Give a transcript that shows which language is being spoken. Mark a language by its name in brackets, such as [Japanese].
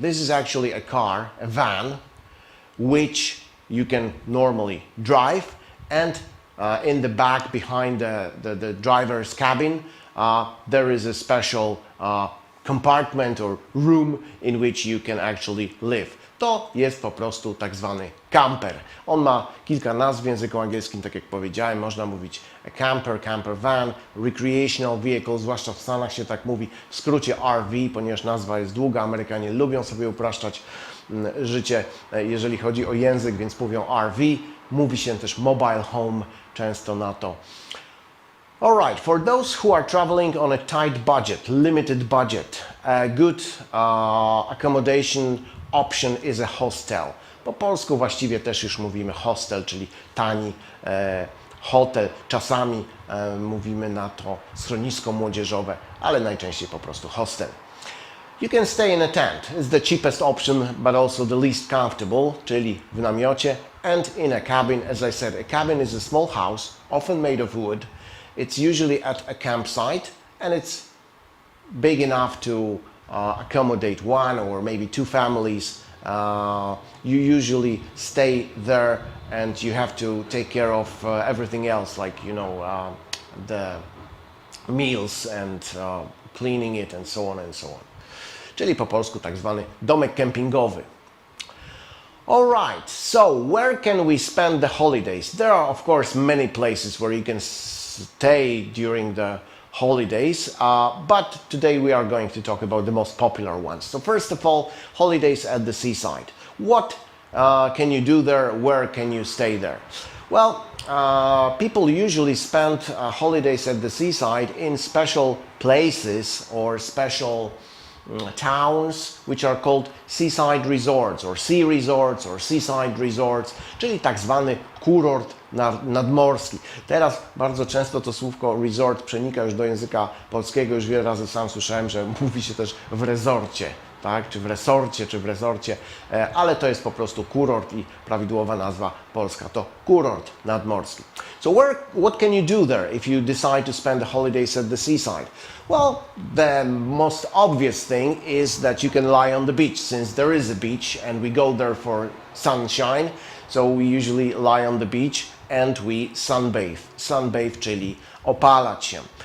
[English] This is actually a car, a van, which you can normally drive, and in the back behind the driver's cabin there is a special compartment or room in which you can actually live. [Polish] To jest po prostu tak zwany camper. On ma kilka nazw w języku angielskim, tak jak powiedziałem. Można mówić camper, camper van, recreational vehicle, zwłaszcza w Stanach się tak mówi, w skrócie RV, ponieważ nazwa jest długa. Amerykanie lubią sobie upraszczać życie, jeżeli chodzi o język, więc mówią RV. Mówi się też mobile home często na to. [English] Alright, for those who are traveling on a tight budget, limited budget, a good accommodation option is a hostel. [Polish] Po polsku właściwie też już mówimy hostel, czyli tani hotel. Czasami mówimy na to schronisko młodzieżowe, ale najczęściej po prostu hostel. [English] You can stay in a tent. It's the cheapest option, but also the least comfortable, [Polish] czyli w namiocie. [English] And in a cabin, as I said, a cabin is a small house, often made of wood. It's usually at a campsite, and it's big enough to accommodate one or maybe two families. You usually stay there, and you have to take care of everything else, like the meals and cleaning it and so on and so on. [Polish] Czyli po polsku tak zwany domek kempingowy. [English] Alright, so where can we spend the holidays? There are of course many places where you can stay during the holidays, but today we are going to talk about the most popular ones. So first of all, holidays at the seaside. What can you do there? Where can you stay there? Well, people usually spend holidays at the seaside in special places or special towns which are called seaside resorts or sea resorts or seaside resorts, [Polish] czyli tak zwany kurort nadmorski. Teraz bardzo często to słówko resort przenika już do języka polskiego, już wiele razy sam słyszałem, że mówi się też w rezorcie, tak? Czy w resorcie, czy w rezorcie, ale to jest po prostu kurort i prawidłowa nazwa polska to kurort nadmorski. [English] So what can you do there if you decide to spend the holidays at the seaside? Well, the most obvious thing is that you can lie on the beach, since there is a beach and we go there for sunshine. So we usually lie on the beach and we sunbathe. [Polish] Sunbathe, czyli opalać się.